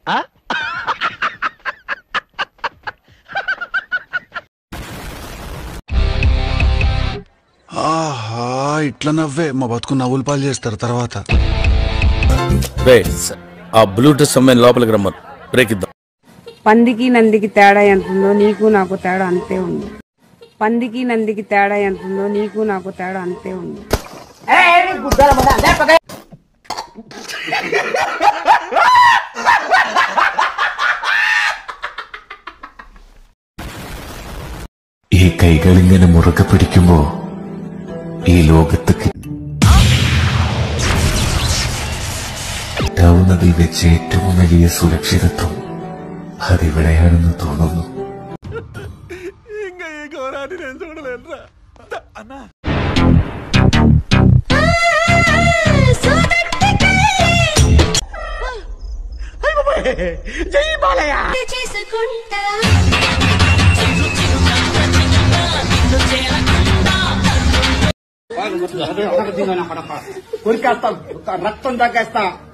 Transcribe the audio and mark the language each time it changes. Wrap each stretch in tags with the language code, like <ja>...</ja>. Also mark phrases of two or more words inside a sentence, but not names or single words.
<te>ఆహా, ఇట్లా నవ్వే మా బతుకు నవ్వులు పాలు చేస్తారు తర్వాత. ఆ బ్లూటూత్ అమ్మాయిని లోపలికి రమ్మను, బ్రేక్ ఇద్దాం. పందికి నందికి తేడా ఎంతుందో నీకు నాకు తేడా అంతే ఉంది. పందికి నందికి తేడా ఎంతుందో నీకు నాకు తేడా అంతే ఉంది.</te> <ml>ഈ കൈകളിങ്ങനെ മുറുകെ പിടിക്കുമ്പോ ഈ ലോകത്ത് കിട്ടാവുന്നതിൽ വെച്ച് ഏറ്റവും വലിയ സുരക്ഷിതത്വം അതിവിടെയാണെന്ന് തോന്നുന്നു.</ml> <te>ఇంకా ఈ ఘోరాన్ని నేను చూడలేనురా అన్నా. జై బాలయ్య. రక్తం తగ్గేస్తా.</te>